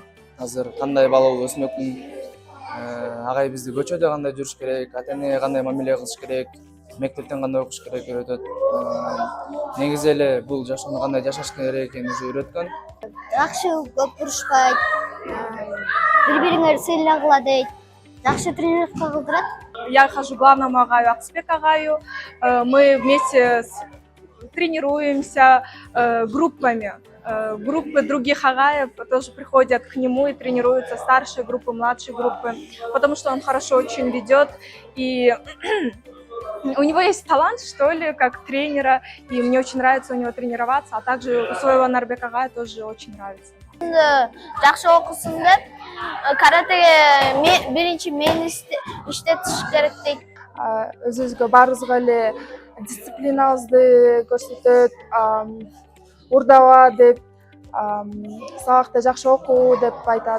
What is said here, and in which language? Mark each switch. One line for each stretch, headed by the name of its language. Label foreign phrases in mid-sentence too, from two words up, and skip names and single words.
Kyrgyz: Азыр кандай бала болуп өсмөкмүн. Агай бизди көчөдө кандай жүрүш керек, ата-энеге кандай мамиле кылыш керек, мектептен кандай окуш керек үйрөтөт. Негизи эле бул жашоону кандай жашаш керек экенин уже үйрөткөн. Жакшы көп урушпайт, бири-бириңерди сыйлагыла дейт. Жакшы тренировка кылдырат.
Russian: Я хожу к главному агаю Акысбек агаю. Мы вместе тренируемся группами. Группы других агаев тоже приходят к нему и тренируются, старшие группы, младшие группы, потому что он хорошо очень ведет, и у него есть талант, что ли, как тренера, и мне очень нравится у него тренироваться, а также у своего Нарбек агая тоже очень нравится.
Kyrgyz: Жакшы окусун деп, каратеге биринчи мени иштетиш керек дейт. Өзүбүзгө баарыбызга эле дисциплинабызды көрсөтөт, урдаба деп, сабакта жакшы окуу деп айтат.